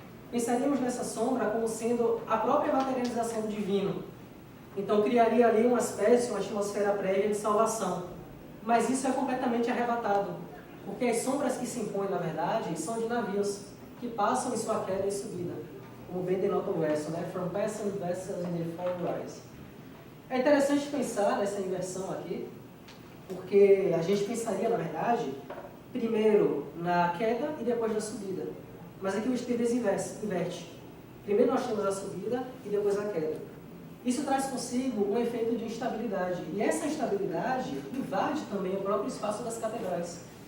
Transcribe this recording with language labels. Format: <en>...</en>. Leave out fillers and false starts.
<pt>Pensaríamos nessa sombra como sendo a própria materialização do divino. Então criaria ali uma espécie, uma atmosfera prévia de salvação. Mas isso é completamente arrebatado, porque as sombras que se impõem, na verdade, são de navios, que passam em sua queda e subida, como bem denota o verso, né?</pt> <en>From passing vessels in the fall rise.</en> <pt>É interessante pensar nessa inversão aqui, porque a gente pensaria, na verdade, primeiro na queda e depois na subida. Mas aqui o Stevens inverte. Primeiro nós temos a subida e depois a queda. Isso traz consigo um efeito de instabilidade. E essa instabilidade invade também o próprio espaço das catedrais.</pt>